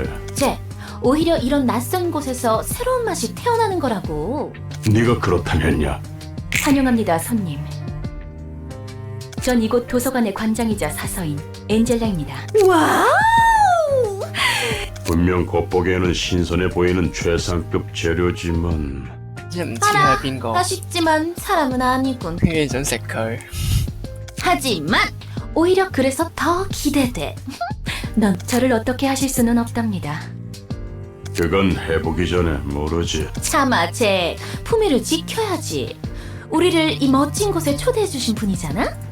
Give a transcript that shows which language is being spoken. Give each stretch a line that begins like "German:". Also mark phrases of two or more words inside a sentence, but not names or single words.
Korean: 쟤, 오히려 이런 낯선 곳에서 새로운 맛이 태어나는 거라고. 네가 그렇다면야. 환영합니다, 손님. 전 이곳 도서관의 관장이자 사서인 엔젤라입니다. 와우! 분명 겉보기에는 신선해 보이는 최상급 재료지만
Cantonese: 即係唔知佢係邊個，
Korean: 아쉽지만 사람은 아니군.
Cantonese: 偏偏想食佢。
Korean: 하지만 오히려 그래서 더 기대돼. 넌 저를 어떻게 하실 수는 없답니다. 그건 해보기 전에 모르지. 차마 제 품위를 지켜야지. 우리를 이 멋진 곳에 초대해 주신 분이잖아.